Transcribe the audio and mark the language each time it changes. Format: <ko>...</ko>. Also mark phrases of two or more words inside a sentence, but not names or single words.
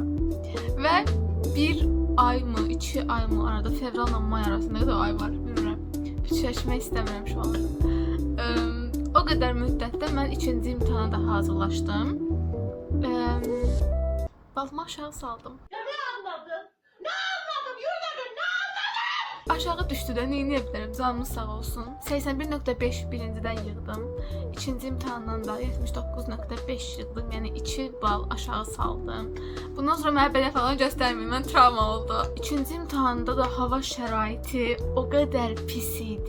<az>Və bir ay mı, 2 ay mı arada, fevralla may arasında da ay var, bilmirəm. Fikirləşmək istəmirəm</az> <tr>şu an.</tr> <az>O qədər müddətdə mən ikinci imtahana da hazırlaşdım. Balımı aşağı saldım.</az> <tr>Ya ne anladın? Ne anladım? Yürüdün, ne anladın?</tr> <az>Aşağı düşdü də, neyini bilərəm, canımız sağ olsun. 81.5 birincidən yığdım. İkinci imtahandan da 79.5 yığdım, yəni 2 bal aşağı saldım. Bundan sonra mənə belə falan göstərməyin, mən travma oldu. İkinci imtahanda da hava şəraiti o qədər pis idi.</az>